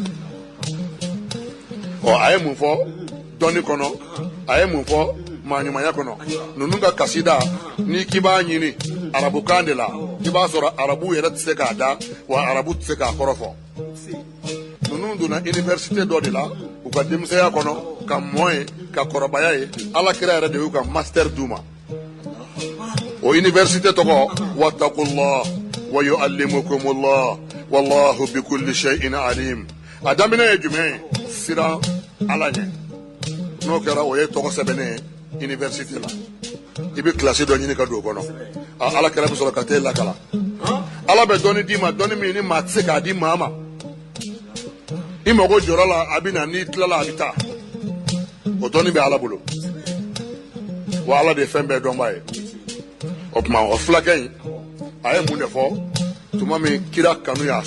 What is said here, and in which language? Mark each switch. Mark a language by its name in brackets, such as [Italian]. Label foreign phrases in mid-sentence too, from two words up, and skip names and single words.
[Bambara] a ye mun fɔ dɔnni kɔnɔ a ye mun fɔ maaɲumanya kɔnɔ ninnu ka kasida ni k'i b'a ɲini arabukan de la i b'a sɔrɔ arabu yɛrɛ tɛ se k'a da wa arabu tɛ se k'a kɔrɔ fɔ ninnu donna université dɔ de la u ka denmisɛnya kɔnɔ ka mɔ ye ka kɔrɔbaya ye Ala kira yɛrɛ de y'u ka master d'u ma o université tɔgɔ [Arabic] واتقوا الله ويعلمكم الله والله بكل شيء عليم [Bambara] a daminɛ ye jumɛn ye siran Ala ɲɛ n'o kɛra o ye tɔgɔ sɛbɛnnen ye université la i bɛ kilasi dɔ ɲini ka don o kɔnɔ Ala kira bɛ sɔrɔ ka t'e lakala Ala bɛ dɔnni d'i ma dɔnni min ni maa tɛ se k'a di maa ma i mago jɔra la a bɛ na n'i tilala a bɛ taa o dɔnni bɛ Ala bolo wa Ala de ye fɛn bɛɛ dɔnbaa ye o tuma o fulakɛ in a ye mun de fɔ tuma min kira kanu y'a